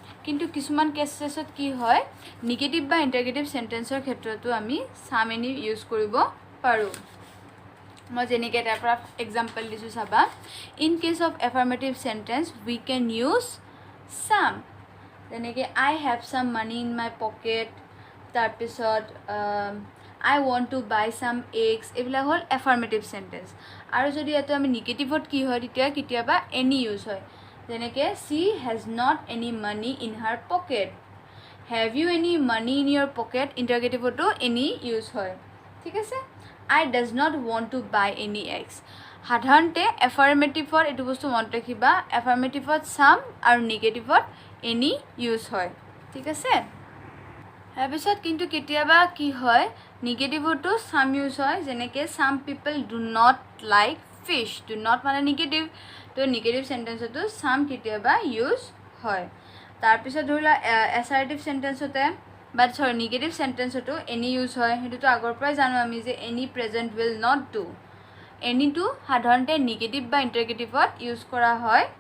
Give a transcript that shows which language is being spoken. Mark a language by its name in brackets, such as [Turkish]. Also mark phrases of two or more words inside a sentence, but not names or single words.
[Assamese] কিন্তু কিছুমান কেছেছত কি হয় নিগেটিভ বা ইণ্টাৰগেটিভ সেন্টেন্সৰ ক্ষেত্ৰতো আমি [English] some any use [Assamese] কৰিব পাৰোঁ মই যেনেকৈ তাৰ পৰা এক্সাম্পল দিছোঁ চাবা [English] In case of affirmative sentence we can use some [Assamese] যেনেকৈ [English] I have some money in my pocket [Assamese] তাৰপিছত [English] I want to buy some eggs [Assamese] এইবিলাক হ'ল [English] affirmative sentence [Assamese] আৰু যদি ইয়াতে আমি নিগেটিভত কি হয় তেতিয়া কেতিয়াবা [English] any use [Assamese] হয় যেনেকৈ [English] she has not any money in her pocket have you any money in your pocket ইণ্টাৰগেটিভতো any use [Assamese] হয় ঠিক আছে [English] I does not want to buy any eggs [Assamese] সাধাৰণতে এফাৰ্মেটিভত এইটো বস্তু মনত ৰাখিবা এফাৰ্মেটিভত সাম আৰু নিগেটিভত [English] any use [Assamese] হয় ঠিক আছে তাৰপিছত কিন্তু কেতিয়াবা কি হয় নিগেটিভতো [English] some use [Assamese] হয় যেনেকৈ [English] some people do not like fish do not [Assamese] মানে নিগেটিভ তো নিগেটিভ সেন্টেন্সতো সাম কেতিয়াবা ইউজ হয় তাৰপিছত ধৰি লোৱা এছাৰ্টিভ সেন্টেন্সতে বাট চৰি নিগেটিভ সেন্টেন্সতো [English] any use [Assamese] হয় সেইটোতো আগৰ পৰাই জানো আমি যে [English] any present will not do [Assamese] এনিটো সাধাৰণতে নিগেটিভ বা ইণ্টাৰগেটিভত ইউজ কৰা হয়